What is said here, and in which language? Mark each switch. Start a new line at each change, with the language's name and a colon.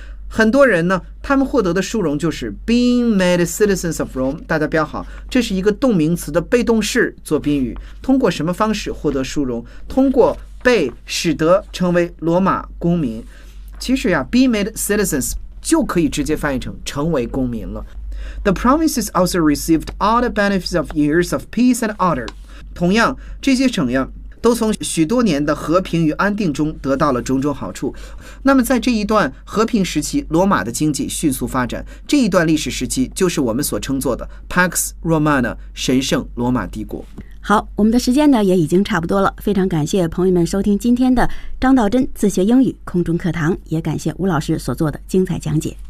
Chinese: 很多人呢，他们获得的殊荣就是
English: being made citizens of Rome。
Chinese: 大家标好，这是一个动名词的被动式做宾语。通过什么方式获得殊荣？通过被使得成为罗马公民。其实呀 ，
English: be made citizens
Chinese: 就可以直接翻译成成为公民了。
English: The provinces also received all the benefits of years of peace and order。
Chinese: 同样，这些省呀，都从许多年的和平与安定中得到了种种好处。那么在这一段和平时期，罗马的经济迅速发展。这一段历史时期就是我们所称作的 Pax Romana， 神圣罗马帝国。好，我们的时间呢也已经差不多了，非常感谢朋友们收听今天的张道真自学英语空中课堂，也感谢吴老师所做的精彩讲解。